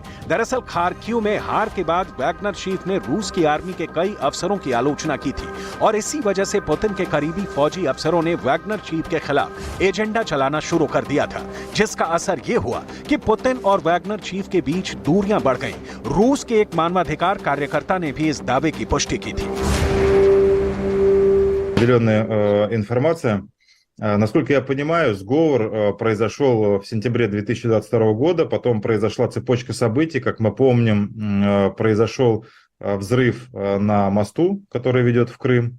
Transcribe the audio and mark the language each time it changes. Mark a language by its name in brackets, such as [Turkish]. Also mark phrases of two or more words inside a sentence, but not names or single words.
[Hindi] दरअसल खार्किव में हार के बाद वैगनर चीफ ने रूस की आर्मी के कई अफसरों की आलोचना की थी और इसी वजह से पुतिन के करीबी फौजी अफसरों ने वैगनर चीफ के खिलाफ एजेंडा चलाना शुरू कर दिया था, जिसका असर ये हुआ कि पुतिन और वैगनर चीफ के बीच दूरियां बढ़ गईं। रूस के एक मानवाधिकार कार्यकर्ता ने भी इस दावे की पुष्टि की थी। [Russian] Информация. Насколько я понимаю, сговор произошел в сентябре 2022 года, потом произошла цепочка событий, как мы помним, произошел взрыв на мосту, который ведет в Крым.